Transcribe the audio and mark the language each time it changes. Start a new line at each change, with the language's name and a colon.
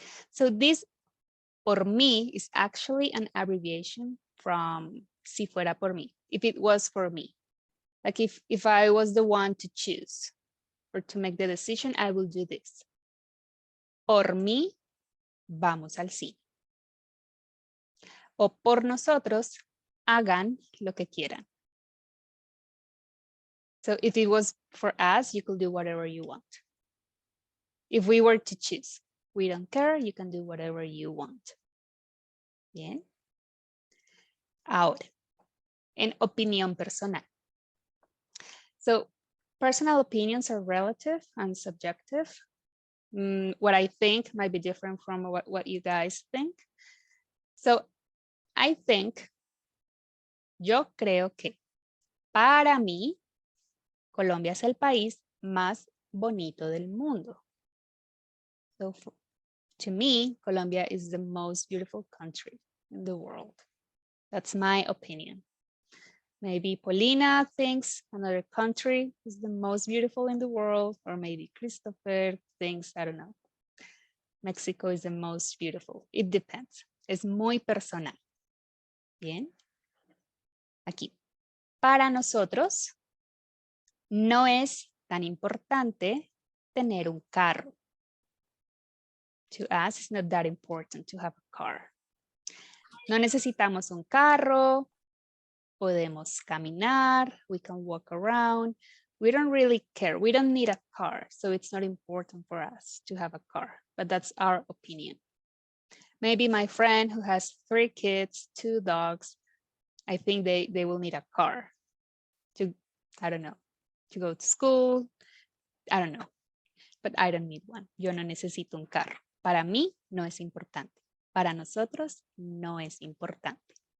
English: So this por mí is actually an abbreviation from
Spanish: si fuera por mí,
English: if it was for me. Like if I was the one to choose or to make the decision, I will do this.
Spanish: Por mí, vamos al cine. O por nosotros, hagan lo que quieran.
English: So if it was for us, you could do whatever you want. If we were to choose, we don't care, you can do whatever you want.
Spanish: Bien. Ahora, en opinión personal.
English: So personal opinions are relative and subjective. What I think might be different from what you guys think. So I think,
Spanish: yo creo que para mí, Colombia es el país más bonito del mundo.
English: So to me, Colombia is the most beautiful country in the world. That's my opinion. Maybe Paulina thinks another country is the most beautiful in the world, or maybe Christopher thinks, I don't know, Mexico is the most beautiful. It depends.
Spanish: Es muy personal. Bien. Aquí. Para nosotros, no es tan importante tener un carro.
English: To us, it's not that important to have a car.
Spanish: No necesitamos un carro. Podemos caminar.
English: We can walk around. We don't really care. We don't need a car. So it's not important for us to have a car. But that's our opinion. Maybe my friend who has 3 kids, 2 dogs, I think they will need a car to, I don't know, to go to school. I don't know. But I don't need one.
Spanish: Yo no necesito un carro. Para mí no es importante. Para nosotros no es importante.